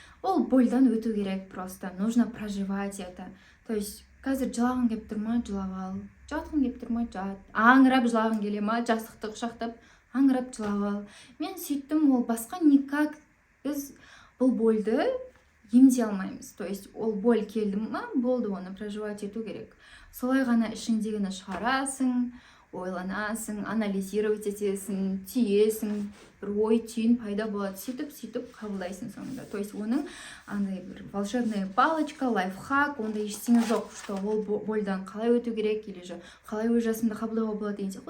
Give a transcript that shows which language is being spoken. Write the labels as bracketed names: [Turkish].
[Kazakh] Ол бойдан өту керек просто. [Russian] Нужно проживать это. То есть [Kazakh] қазір жылағың келіп тұр ма, жылап ал. Жатқың келіп тұр ма, жат. Аңырап жылағың келе ма, жастықты құшақтап аңырап жылап ал. Мен сөйттім, ол басқа никак біз бұл больды емдей алмаймыз. [Russian] То есть [Kazakh] ол боль келді ма, болды, оны проживать ету керек. Солай ғана ішіңдегіні шығарасың, ойланасың, анализировать етесің, түйесің, бір ой түйін пайда болады, сөйтіп қабылдайсың соңында. То есть оның андай бір [Russian] волшебная палочка, [Kazakh] лайфхак, онда ештеңе жоқ, что ол больдан қалай өту керек, [Russian] или же [Kazakh] қалай өз жасымды қабылдауға болады деген сияқты.